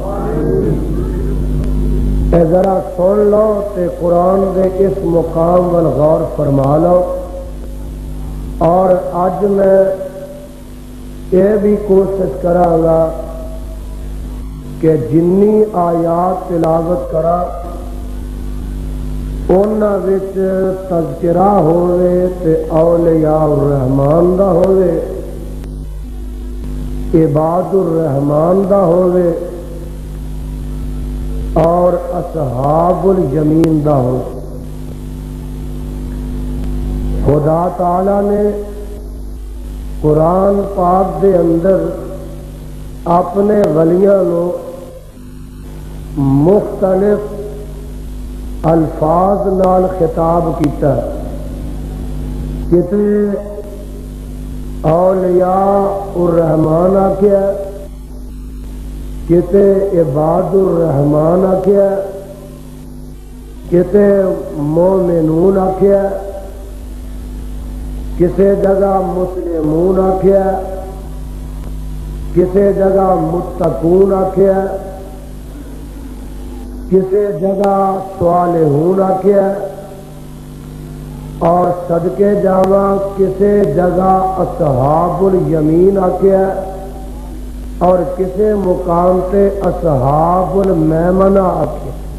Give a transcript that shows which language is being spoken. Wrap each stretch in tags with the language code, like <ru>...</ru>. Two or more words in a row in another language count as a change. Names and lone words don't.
<pa>اے ذرا سن لو تے قرآن دے اس مقام وال غور فرما لو، اور اج میں یہ بھی کوشش کرانگا کہ جنی آیات تلاوت کرا انہاں وچ تذکرہ ہوئے تے</pa> <ar>اولیاء الرحمن</ar> <pa>دا ہوئے،</pa> <ar>عباد الرحمن</ar> <pa>دا ہوئے، اور</pa> <ar>اصحاب الیمین</ar> <pa>دا ہوئے۔ خدا تعالی نے قرآن پاک دے اندر اپنے ولیاں نو مختلف الفاظ نال خطاب کیتا، کتے</pa> <ar>اولیاء الرحمن</ar> <pa>آکھیا، کتے</pa> <ar>عباد الرحمن</ar> <pa>آکھیا، کتے مومنون آکھیا، کسی جگہ مسلمون آکھیا، کسی جگہ متقون آکھیا، کسی جگہ صالحون آکھیا، اور صدقے جاواں کسی جگہ</pa> <ar>اصحاب الیمین</ar> <pa>آکھیا، اور کسی مقام تے</pa> <ar>اصحاب المیمنہ</ar> <pa>آکھیا۔</pa>